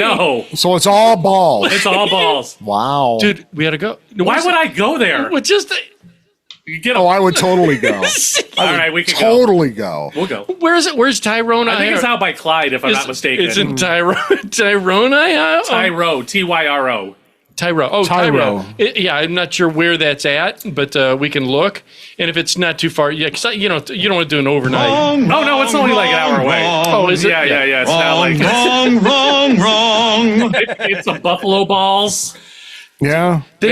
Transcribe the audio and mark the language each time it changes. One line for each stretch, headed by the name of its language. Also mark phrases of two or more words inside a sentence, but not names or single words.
English: No, So it's all balls. it's all balls. Wow. Dude, we had to go. Why would I go there? Well, just You get a, Oh, I would totally go. all right, we can go. Totally go. We'll go. where is it? Where's Tyrone? I think it's out by Clyde, if I'm not mistaken. It's in Tyrone. Tyro, Tyro. Tyro. Oh, Tyro. Tyro. Yeah, I'm not sure where that's at, but we can look. And if it's not too far, yeah, because you don't want to do an overnight. Oh no, it's only like an hour away. Oh, is it? Yeah. It's not like wrong. it's some buffalo balls. Yeah. They